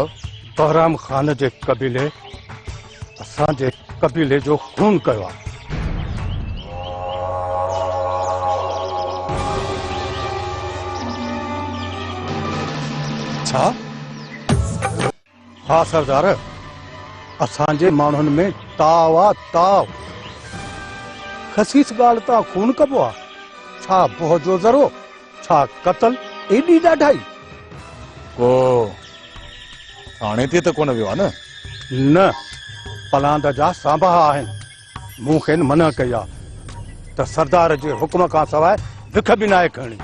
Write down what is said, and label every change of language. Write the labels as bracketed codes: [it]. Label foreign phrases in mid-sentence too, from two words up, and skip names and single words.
[sd] बहराम खान जे कबीले असांजे कबीले जो खून कयो आहे। छा? हाँ सरदार असांजे माण्हुनि में ताव आ ताव। खसीस ॻाल्हि तां खून कबो आहे छा बोह जो ज़रो छा कत्ल एॾी ॾाढाई। को थाणे ते त कोन वियो आहे न? न पलांद जा सांभा आहिनि मूं खेनि मना कई आहे त सरदार जे हुक्म खां सवाइ विख बि नाहे खणणी।